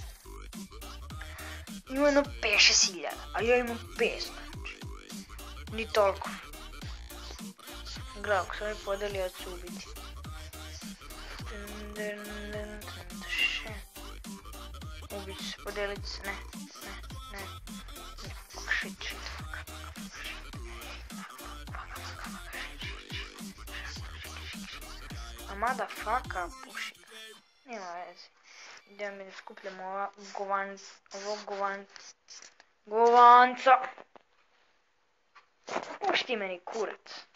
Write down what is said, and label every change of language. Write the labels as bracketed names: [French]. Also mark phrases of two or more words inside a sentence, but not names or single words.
[Serbian] Ima jedno 5-6 hiljada, a ja imam 5, znači. Ni toliko. Gledaj, ako se ovaj podelio, od ću ubiti. Ubit ću se, podelit se, ne. [English] Fuck, shit. A motherfucker, [Serbian] puši. Nema veze. Idemo mi da skupljamo ovog govanca. Pušti meni kurac.